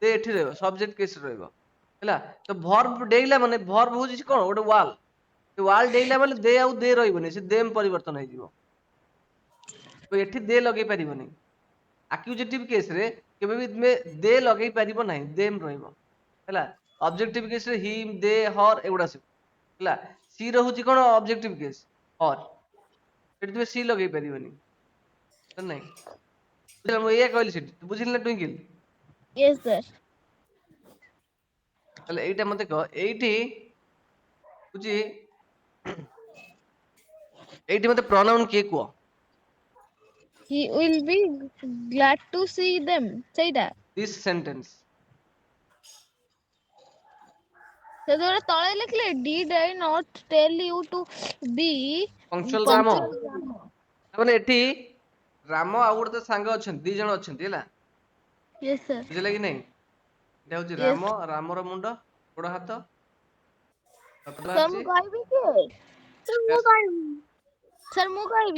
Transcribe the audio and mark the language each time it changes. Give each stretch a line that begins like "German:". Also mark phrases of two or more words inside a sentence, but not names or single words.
Odia: ଏଠି ରହିବ
English: subject case
Odia: ରହିବ ହେଲା ତ ଭର୍ବ ଡେଇଲା ମାନେ ଭର୍ବ ହଉଛି କଣ ଗୋଟେ ୱାଲ ସେ ୱାଲ ଡେଇଲା ମାନେ ଦେ ଆଉ ଦେ ରହିବନି ସେ ଦେମ ପରିବର୍ତ୍ତନ ହେଇଯିବ ତ ଏଠି ଦେ ଲଗେଇ ପାରିବନି
English: accusative case
Odia: ରେ କେବେ ବି ତୁମେ ଦେ ଲଗେଇ ପାରିବ ନାହିଁ ଦେମ ରହିବ ହେଲା
English: objective case
Odia: ରେ
English: him they her
Odia: ଏଗୁଡା ସବୁ ହେଲା ସି ରହୁଛି କଣ
English: objective case her
Odia: ସେଠି ତୁମେ ସି ଲଗେଇ ପାରିବନି ନାଇଁ ବୁଝିଲ ମୁଁ ଏଇଆ କହିଲି ସେଠି ତୁ ବୁଝିଲି ନା ଟୁଇଙ୍କିଲ
English: Yes sir.
Odia: ତାହେଲେ ଏଇଟା ମତେ କହ ଏଇଠି ହଉଛି ଏଇଠି ମତେ ପ୍ରନାଉନ କିଏ କୁହ
English: He will be glad to see them.
Odia: ସେଇଟା
English: this sentence
Odia: ସେତେବେଳେ ତଳେ ଲେଖିଲେ
English: did I not tell you to be ପଙ୍କଚୁଆଲ ରାମ punctual ରାମ?
Odia: ମାନେ ଏଠି ରାମ ଆଉ ଗୋଟେ ତା ସାଙ୍ଗ ଅଛନ୍ତି ଦି ଜଣ ଅଛନ୍ତି ହେଲା
English: Yes sir.
Odia: ବୁଝିଲା କି ନାଇଁ ଏଇଟା ହଉଛି
English: Yes.
Odia: ରାମର ମୁଣ୍ଡ ଗୋଡ ହାତ ହାତ
English: Sir
Odia: ବାହାରିଛି ମୁଁ କହିବି କି? Sir ମୁଁ କହିବି। Sir ମୁଁ କହିବି।